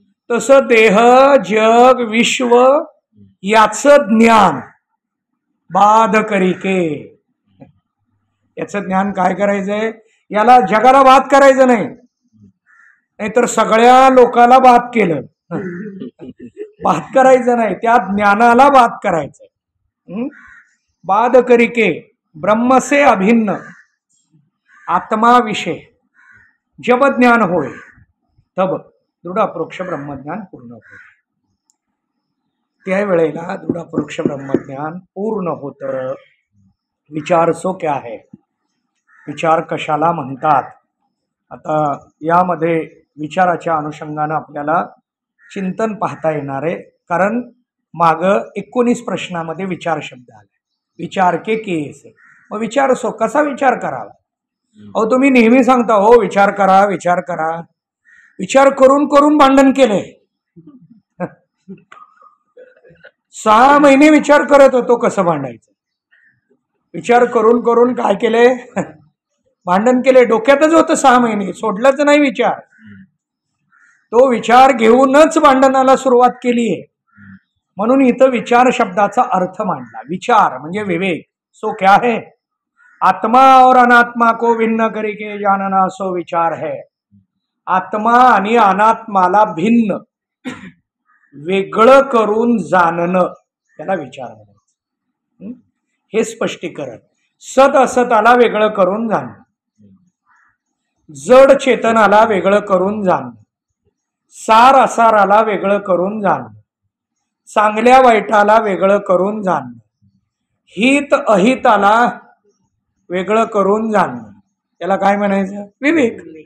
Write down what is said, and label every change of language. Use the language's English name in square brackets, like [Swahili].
[Marathi] तसं देह, जग, विश्व याचं ज्ञान बाद करिके. याचं ज्ञान काय करायचंय? याला जगाला बाद करायचं नाही, नाहीतर सगळ्या लोकाला बाद केलं. बाद करायचं नाही, त्या ज्ञानाला बाद करायचंय. [Hindi] बाद करिके ब्रह्म से अभिन्न आत्मा विषय जब ज्ञान होय तब दृढ अपरोक्ष ब्रह्मज्ञान पूर्ण होय. [Marathi] त्यावेळेला दृढ अपरोक्ष ब्रह्मज्ञान पूर्ण होतं. [Hindi] विचार सो क्या है, [Marathi] विचार कशाला म्हणतात? आता यामध्ये विचाराच्या अनुषंगानं आपल्याला चिंतन पाहता येणार आहे, कारण माग 19 प्रश्नामध्ये विचार शब्द आला. विचार के केस, मग विचार सो कसा विचार करावा? अहो तुम्ही नेहमी सांगता हो विचार करा विचार करा, विचार करून करून भांडण केले. 6 महिने विचार करत होतो कसं भांडायचं. विचार करून करून काय केले? भांडण केले. डोक्यातच होतं 6 महिने, सोडलंच नाही विचार. तो विचार घेऊनच भांडणाला सुरुवात केली आहे. म्हणून इथं विचार शब्दाचा अर्थ मांडला. विचार म्हणजे विवेक. [Hindi] सो क्या है? आत्मा और अनात्मा को भिन्न करके जानना सो विचार है. [Marathi] आत्मा आणि अनात्माला भिन्न वेगळं करून जाणणं त्याला विचार म्हणायचं. हे स्पष्टीकरण. सत असताला वेगळं करून जाणं, जड चेतनाला वेगळं करून जाणं, सार असाराला वेगळं करून जाणं, चांगल्या वाईटाला वेगळं करून जाणं, हित अहिताला वेगळं करून जाणं, त्याला काय म्हणायचं? विवेक.